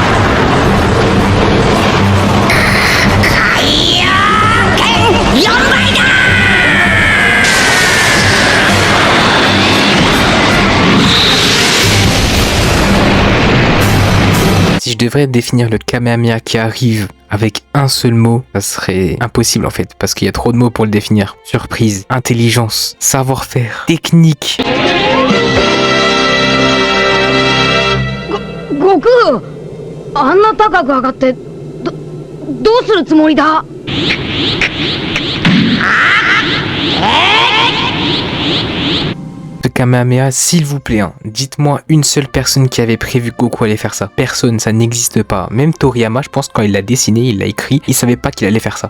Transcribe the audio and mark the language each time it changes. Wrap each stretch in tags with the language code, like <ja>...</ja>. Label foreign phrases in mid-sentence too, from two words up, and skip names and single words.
<fr>Si je devrais définir le Kamehameha qui arrive avec un seul mot, ça serait impossible en fait, parce qu'il y a trop de mots pour le définir. Surprise, intelligence, savoir-faire, technique.</fr> <ja>Goku, あんな高く上がってどうするつもりだ?</ja> <fr>Ce Kamehameha, s'il vous plaît, dites-moi une seule personne qui avait prévu que Goku allait faire ça. Personne, ça n'existe pas. Même Toriyama, je pense quand il l'a dessiné, il l'a écrit, il savait pas qu'il allait faire ça.</fr>